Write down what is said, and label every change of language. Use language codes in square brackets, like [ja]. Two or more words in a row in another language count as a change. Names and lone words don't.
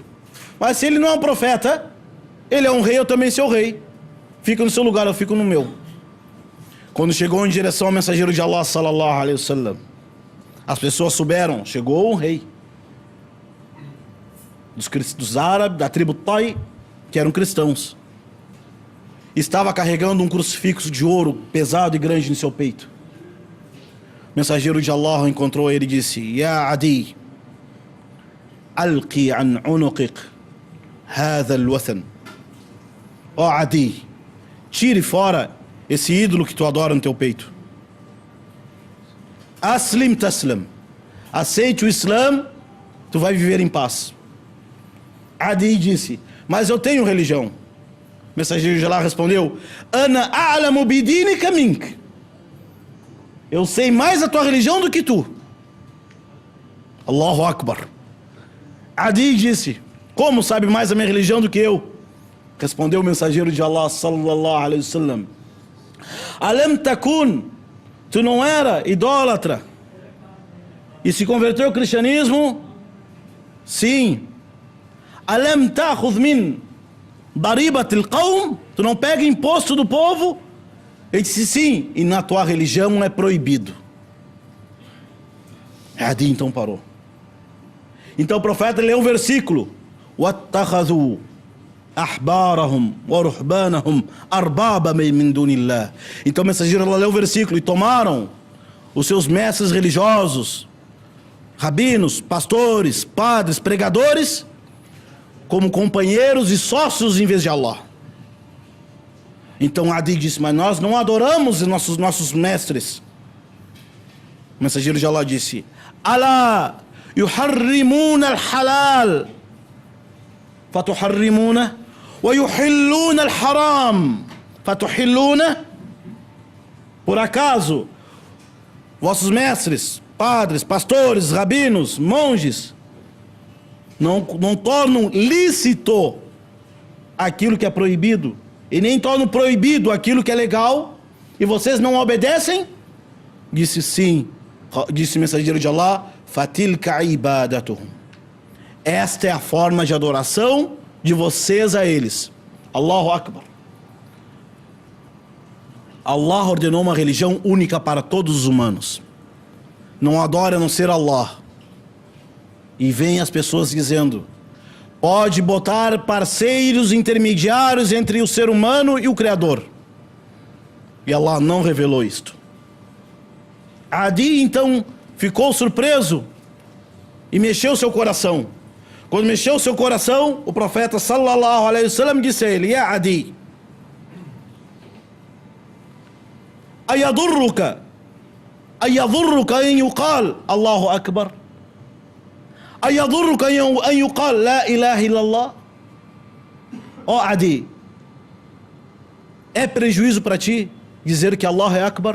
[pt] Mas se ele não é um profeta, ele é um rei, eu também sou rei. Fica no seu lugar, eu fico no meu. Quando chegou em direção ao mensageiro de Allah [ar] صلى الله عليه وسلم, [pt] as pessoas souberam: chegou um rei dos árabes, da tribo Tai, que eram cristãos. Estava carregando um crucifixo de ouro pesado e grande no seu peito. O mensageiro de Allah encontrou ele e disse: [ar] يا عدي، ألق عن عنقك هذا الوثن. [pt] Ó Adi, tire fora esse ídolo que tu adora no teu peito. [ar] أسلم تسلم, [pt] aceite o Islã, tu vai viver em paz. Adi disse: mas eu tenho religião. O mensageiro de Allah respondeu: [ar] أنا أعلم بدينك منك. [pt] Eu sei mais a tua religião do que tu. [ar] الله أكبر. [pt] Adi disse: como sabe mais a minha religião do que eu? Respondeu o mensageiro de Allah [ar] صلى الله عليه وسلم: ألم تكن, [pt] tu não era idólatra e se converteu ao cristianismo? Sim. [ar] ألم تأخذ من ضريبة القوم, [pt] tu não pega imposto do povo? Ele disse sim, e na tua religião é proibido. Adi então parou. Então o profeta leu o versículo: [ar] وَاتَّخَذُوا أَحْبَارَهُمْ وَرُحْبَانَهُمْ أَرْبَابًا مِنْ دُونِ اللَّهِ. [pt] Então o mensageiro leu o versículo: e tomaram os seus mestres religiosos, rabinos, pastores, padres, pregadores, como companheiros e sócios em vez de Allah. Então Adi disse: mas nós não adoramos nossos mestres. O mensageiro de Allah disse: [ar] ألا يحرمون الحلال فتحرمون ويحلون الحرام فتحلون. [pt] Por acaso vossos mestres, padres, pastores, rabinos, monges não tornam lícito aquilo que é proibido, e nem tornam proibido aquilo que é legal, e vocês não obedecem? Disse sim. Disse o mensageiro de Allah: [ar] فتلك عبادتهم. [pt] Esta é a forma de adoração de vocês a eles. [ar] الله أكبر. [pt] Allah ordenou uma religião única para todos os humanos. Não adora a não ser Allah. E vem as pessoas dizendo: pode botar parceiros intermediários entre o ser humano e o Criador. E Allah não revelou isto. Adi então ficou surpreso e mexeu seu coração. Quando mexeu seu coração, o profeta [ar] صلى الله عليه وسلم [pt] disse a ele: [ar] يا عدي، أيضرك أن يقال الله أكبر، أيضرك أن يقال لا إله إلا الله. [pt] Ó Adi, é prejuízo para ti dizer que Allah é Akbar?